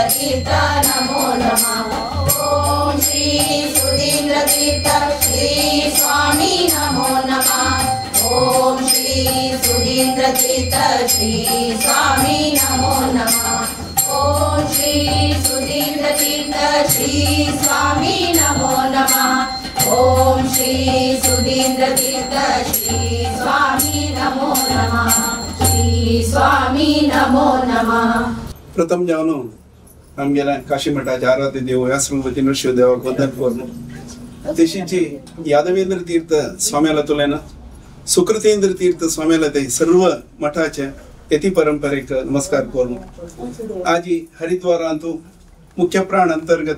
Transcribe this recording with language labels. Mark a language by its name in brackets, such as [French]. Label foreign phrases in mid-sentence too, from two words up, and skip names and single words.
[Sanskrit] तीर्थ नमो नमः ओम श्री सुधींद्र तीर्थ श्री स्वामी नमो नमः ओम श्री सुधींद्र तीर्थ श्री स्वामी नमो नमः ओम श्री सुधींद्र तीर्थ श्री स्वामी नमो नमः ओम श्री सुधींद्र तीर्थ श्री स्वामी नमो नमः श्री स्वामी नमो नमः [Konkani] प्रथम जावन आमगेल्या काशी मठाचे आराध्य देव व्यासरंगपती नरशिव देवाक वंदन करून तशीची यादवेंद्र तीर्थ स्वाम्याला तुलेन सुकृतेंद्र तीर्थ स्वाम्याला ते सर्व मठाचे यती परंपरेक नमस्कार करून आज हरिद्वारांतू मुख्य प्राण अंतर्गत